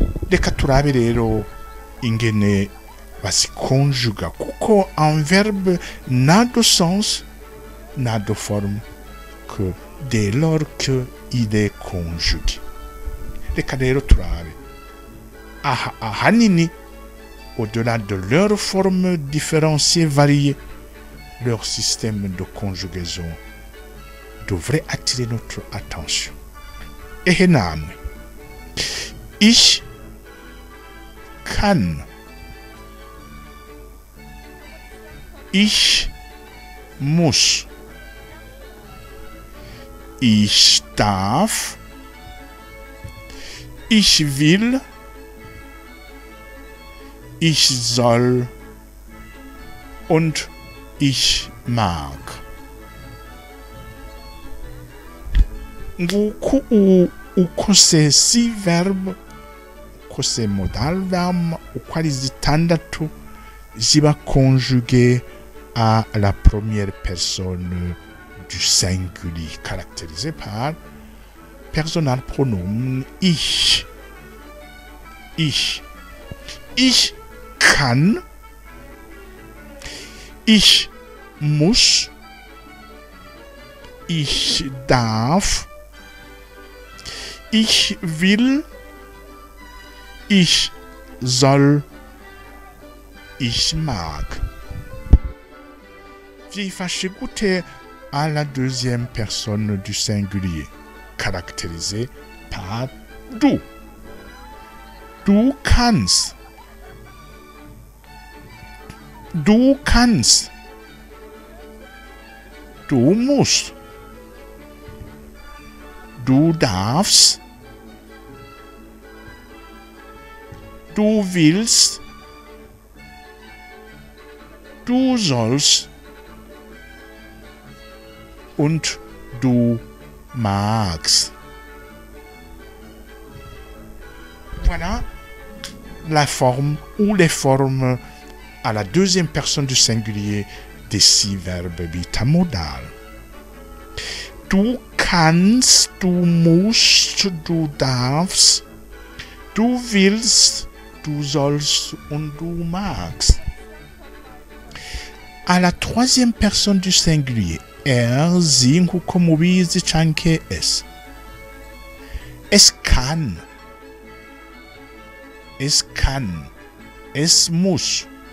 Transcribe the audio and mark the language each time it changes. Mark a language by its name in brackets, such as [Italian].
[Rundi] Reka turabe rero ingene basikonjuga kuko [French] un verbe n'a de sens, n'a de forme que dès lors qu'il est conjugué. [Rundi] Reka rero turabe ahanini [French] au-delà de leurs formes différenciées variées, leur système de conjugaison devrait attirer notre attention. [Rundi] Ehe namwe, [German] ich kann, ich muss, ich darf, ich will, ich soll und ich mag. [Rundi] Nguko uko [French] ces 6 verbes, uko ces modal verbes, [Rundi] uko ari zitandatu ziba [French] conjuguées à la première personne du singulier, caractérisé par personnel pronom ich. [German] Ich kann, ich muss, ich darf, ich will, ich soll, ich mag. [Rundi] Vyifashe gute [French] à la deuxième personne du singulier, caractérisée par du. [German] Du kannst. Du kannst. Du musst. Du darfst. Du willst. Du sollst. Und du magst. [French] Voilà la forme ou les formes à la deuxième personne du singulier des 6 verbes bitamodal. [German] Du kannst, du musst, du darfst, du willst, du sollst und du magst. [French] À la troisième personne du singulier, sie, [Rundi] nkuko mubizi canke [French] es. [German] Es kann. Es kann. Es muss.